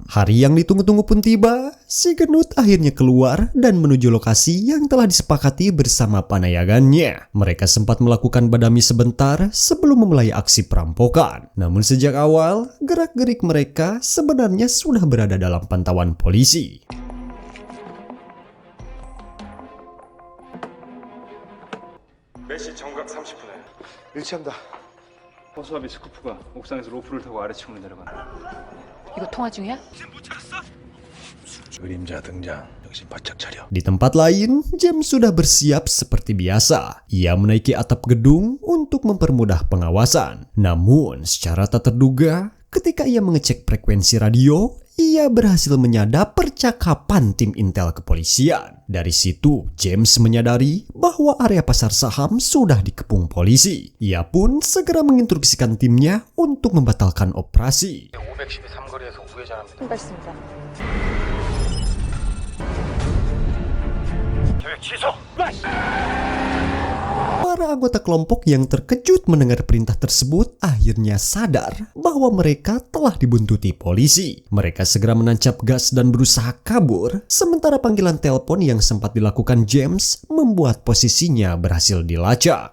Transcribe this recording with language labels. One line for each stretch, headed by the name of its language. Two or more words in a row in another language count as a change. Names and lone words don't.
Indonesian: Hari yang ditunggu-tunggu pun tiba, si gendut akhirnya keluar dan menuju lokasi yang telah disepakati bersama panayagannya. Mereka sempat melakukan badami sebentar sebelum memulai aksi perampokan. Namun sejak awal, gerak-gerik mereka sebenarnya sudah berada dalam pantauan polisi.
Korean: 매시 정각 30분에. 일치한다. 허수아비 스쿠프가 옥상에서 로프를 타고 아래층으로 내려간다. 이거 통화 중이야? 그림자 등장. 정신 바짝 차려.
Indonesian: Di tempat lain, James sudah bersiap seperti biasa. Ia menaiki atap gedung untuk mempermudah pengawasan. Namun, secara tak terduga, ketika ia mengecek frekuensi radio, ia berhasil menyadap percakapan tim intel kepolisian. Dari situ, James menyadari bahwa area pasar saham sudah dikepung polisi. Ia pun segera menginstruksikan timnya untuk membatalkan operasi.
Korean: 513거리에서 우회전합니다. 신발습니다. 계획 취소.
Indonesian: Para anggota kelompok yang terkejut mendengar perintah tersebut akhirnya sadar bahwa mereka telah dibuntuti polisi. Mereka segera menancap gas dan berusaha kabur, sementara panggilan telepon yang sempat dilakukan James membuat posisinya berhasil dilacak.